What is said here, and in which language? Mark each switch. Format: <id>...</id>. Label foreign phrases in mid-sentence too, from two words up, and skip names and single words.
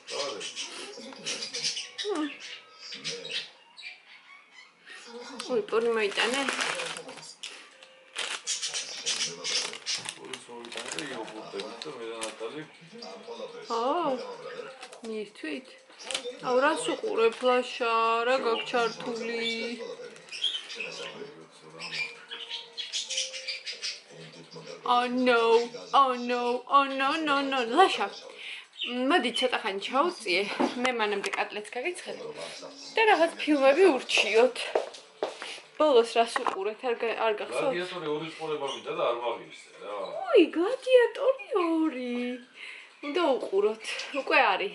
<ka>ой, პური მოიტანე. მირთვით? აუ რას უყურებ ლაშა, რა გაქვს ჩართული?</ka> <en>Oh no, oh no, oh no, no, no,</en> <ka>ლაშა. მოდი ცოტა ხანი ჩაუწიე, მე მანამდე კატლეტს გაგიცხადე და რაღაც ფილმები ურჩიოთ. ბოლოს რას უყურეთ, არ გახსოვთ? გლადიატორი 2 ყურება მინდა და არ ვაღიარე რა. ой, გლადიატორი 2. უნდა უყუროთ. უკვე არის.</ka>